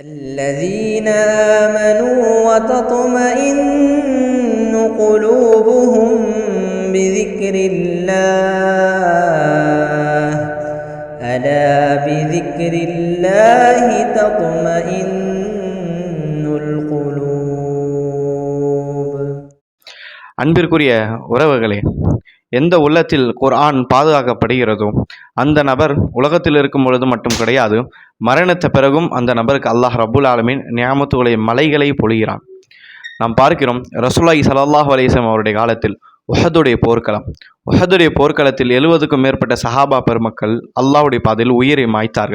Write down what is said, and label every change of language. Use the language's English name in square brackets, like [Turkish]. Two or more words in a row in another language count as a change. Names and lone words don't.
[Arabic] الذين آمنوا وتطمئن قلوبهم بذكر الله ألا بذكر الله تطمئن القلوب. [Tamil] அன்பிற்குரிய உறவுகளே, எந்த உள்ளத்தில் குர்ஆன் பாதுகாக்கப்படுகிறதோ அந்த நபர் உலகத்தில் இருக்கும் பொழுது மட்டும் கிடையாது, மரணத்த பிறகும் அந்த நபருக்கு அல்லாஹ் [Arabic] رب العالمين [Tamil] நியாமத்துகளை மலைகளை பொழிகிறான். நாம் பார்க்கிறோம், [Arabic] رسول الله صلى الله عليه وسلم [Tamil] அவருடைய காலத்தில் உஹதுடைய போர்க்களத்தில் 70க்கும் மேற்பட்ட சஹாபா பெருமக்கள் அல்லாஹ்வுடைய பாதையில் உயிரை மாய்த்தார்கள்.